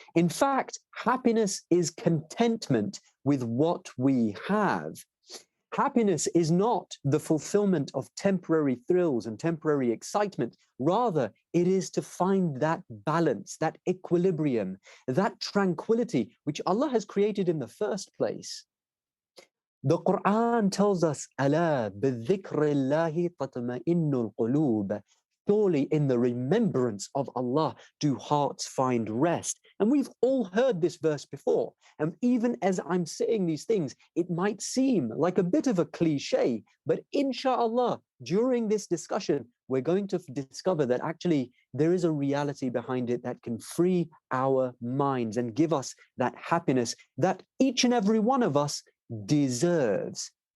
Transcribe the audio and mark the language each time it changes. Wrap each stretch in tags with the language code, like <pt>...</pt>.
<en>In fact, happiness is contentment with what we have. Happiness is not the fulfillment of temporary thrills and temporary excitement. Rather, it is to find that balance, that equilibrium, that tranquility, which Allah has created in the first place. The Quran tells us,</en> <ar>أَلَا بِذِكْرِ اللَّهِ تَطْمَئِنُّ الْقُلُوبِ.</ar> <en>Surely in the remembrance of Allah do hearts find rest. And we've all heard this verse before. And even as I'm saying these things, it might seem like a bit of a cliche, but inshallah, during this discussion, we're going to discover that actually there is a reality behind it that can free our minds and give us that happiness that each and every one of us deserves.</en>